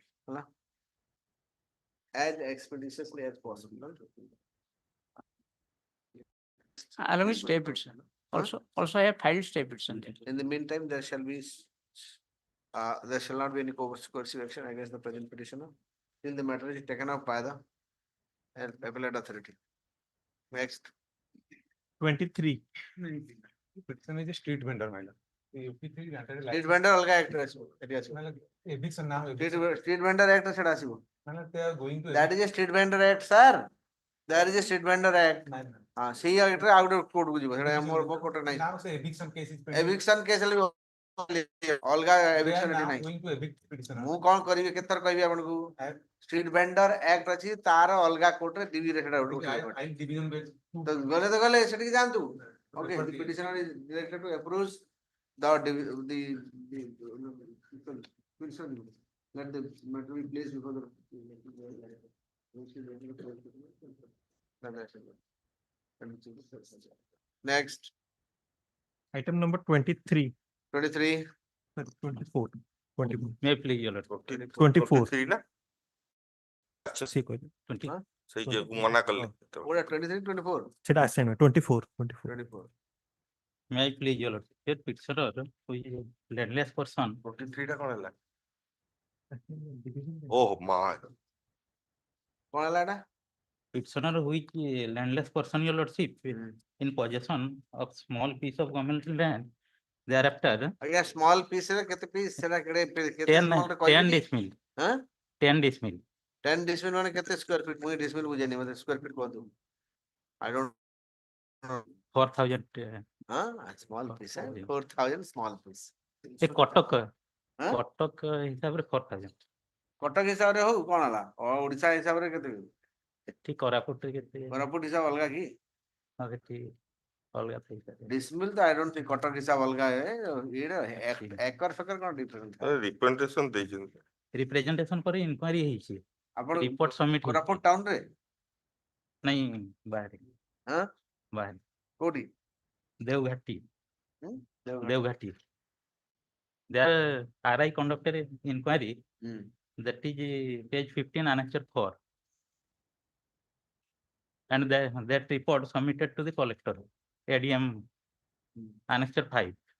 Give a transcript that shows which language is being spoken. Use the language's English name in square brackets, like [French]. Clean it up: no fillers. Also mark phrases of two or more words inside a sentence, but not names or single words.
[Odia] ହେଲା? [English] As expeditiously as possible. Along with stay petition. Also I have filed stay petition there. In the meantime, there shall not be any coercive action against the present petitioner till the matter is taken up by the appellate authority. Next. 23. Petition is a street vendor, my lord. Street vendor [Odia] अलगा act ରେ ଆସିବ, ଏଠି ଆସିବ। [English] Eviction now. Street vendor act [Odia] ରେ ସେଟା ଆସିବ। [English] They are going to. That is a street vendor act, sir. There is a street vendor act. [Odia] हाँ, ସେଇ act ରେ ଆଉ ଗୋଟେ କୋର୍ଟ କୁ ଯିବ, ସେଟା ଆମର କୋର୍ଟ ରେ ନାହିଁ। [English] Now say eviction case is pending. Eviction case [Odia] ହେଲେ ଅଲଗା [English] They are [Odia] eviction ଏଠି [English] now [Odia] ନାହିଁ। [English] going to evict petitioner. [Odia] ମୁଁ କଣ କରିବି, କେତେଥର କହିବି ଆପଣଙ୍କୁ? [English] street vendor act [Odia] ଅଛି, ତାର ଅଲଗା କୋର୍ଟରେ ଡିଭିରେ ସେଟା [English] I division based. [Odia] ତ ଗଲେ ସେଠିକି ଯାଆନ୍ତୁ। [English] Okay, the petitioner is directed to approve the petition. Let the matter be placed before the. Next, Item number 23. 23. 24. 24. May I please, your lord. 24. [Odia] 23 ନା? ଆଚ୍ଛା [English] See, 20. [Odia] ସେଇ ଯେ ମନା କଲେ। [English] What are 23, 24? Should I send 24. 24. 24. May I please, your lord. Here petitioner who is a landless person. [Odia] 23 ଟା କଣ ହେଲା? [English] Division. [Odia] ଓହ ମା କଣ ହେଲା ଏଟା? [English] Petitioner who is a landless person, your lordship, in possession of small piece of government land. Thereafter, [Odia] ଆଜ୍ଞା [English] small piece [Odia] ରେ କେତେ ପିସ୍ ସେଟା କେତେ 10 small ରେ କହିବି କି? [English] decimal. [Odia] ହାଁ? [English] 10 decimal. [Odia] 10 decimal ମାନେ କେତେ [English] square feet? [Odia] ମୁଁ decimal ବୁଝେନି, ମତେ [English] square feet [Odia] କୁହନ୍ତୁ। [English] I don't know. 4,000. Small piece, 4,000 small piece. [Odia] ଏ କଟକ ହାଁ? କଟକ ହିସାବରେ 4,000. କଟକ ହିସାବରେ ହଉ କଣ ହେଲା? ଓଡିଶା ହିସାବରେ କେତେ? ଏଠି କୋରାପୁଟରେ କେତେ? କୋରାପୁଟ ହିସାବ ଅଲଗା କି? ହଁ, ସେଠି ଅଲଗା ଥାଇପାରେ। Decimal ତ [English] I don't think [Odia] କଟକ ହିସାବ ଅଲଗା ଏକର ଫେକର କଣ ଡିଫରେନ୍ସ? ରିପ୍ରେଜେଣ୍ଟେସନ ଦେଇଛନ୍ତି। ରିପ୍ରେଜେଣ୍ଟେସନ ପରେ ଇନକ୍ୱାରି ହେଇଛି। ଆପଣ [English] report submit [Odia] କୋରାପୁଟ ଟାଉନ ରେ? ନାଇଁ, ବାହାରେ ହାଁ? ବାହାରେ କୋଉଠି? ଦେଓଘାଟି। ହୁଁ? Devghati. [English] There RI conducted an inquiry that is page 15 annexure 4. And that report submitted to the collector, ADM annexure 5.